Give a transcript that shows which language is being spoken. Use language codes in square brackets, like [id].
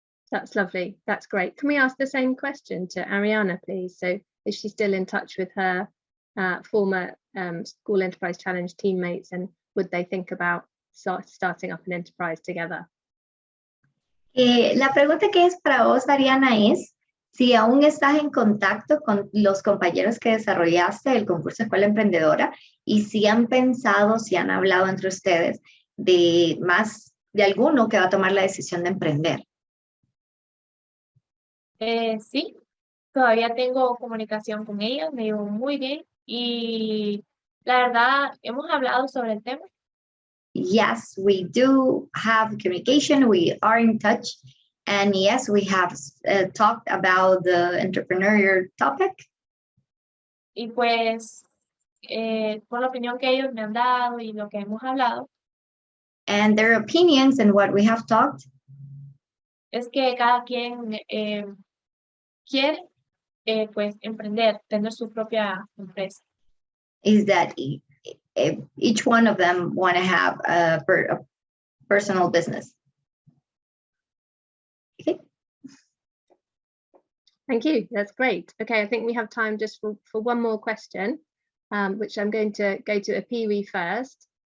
[en] That's lovely. That's great. Can we ask the same question to Ariana, please? So is she still in touch with her former School Enterprise Challenge teammates, and would they think about starting up an enterprise together? [es] La pregunta que es para vos, Ariana, es si aún estás en contacto con los compañeros que desarrollaste el concurso Escuela Emprendedora y si han pensado, si han hablado entre ustedes de alguno que va a tomar la decisión de emprender. Sí, todavía tengo comunicación con ellos, me llevo muy bien y la verdad hemos hablado sobre el tema. [en] Yes, we do have communication, we are in touch, and yes, we have talked about the entrepreneurial topic. [es] Y pues por la opinión que ellos me han dado y lo que hemos hablado, [en] and their opinions and what we have talked [es] es que cada quien quiere pues emprender, tener su propia empresa. [en] is that each one of them want to have a personal business. Okay. Thank you. That's great. Okay, I think we have time just for one more question, which I'm going to go to Apiwi first.